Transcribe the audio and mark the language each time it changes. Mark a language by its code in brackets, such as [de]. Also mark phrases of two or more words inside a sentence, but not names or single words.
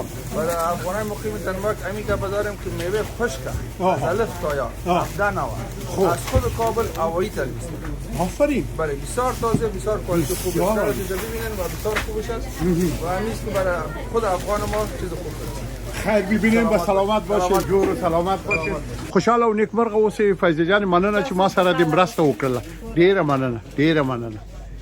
[fa] برای افغانای مقیم دنمارک همین گپ داریم که میوه خشک از الف تا یا 17 نوع از خود کابل هوایی تلبیس آفرین بله بسیار تازه بسیار کوالیتی خوبه بسیار. شاید اینجا ببینن و بسیار خوبش است و همیست که برای خود افغان ما چیز خوب است خیر ببینیم به سلامت باشید [ps] جور و سلامت باشید خوشحال او نیکمرغه اوسئ فیض جان مننه چې ما سره د مرسته وکړه ډیره مننه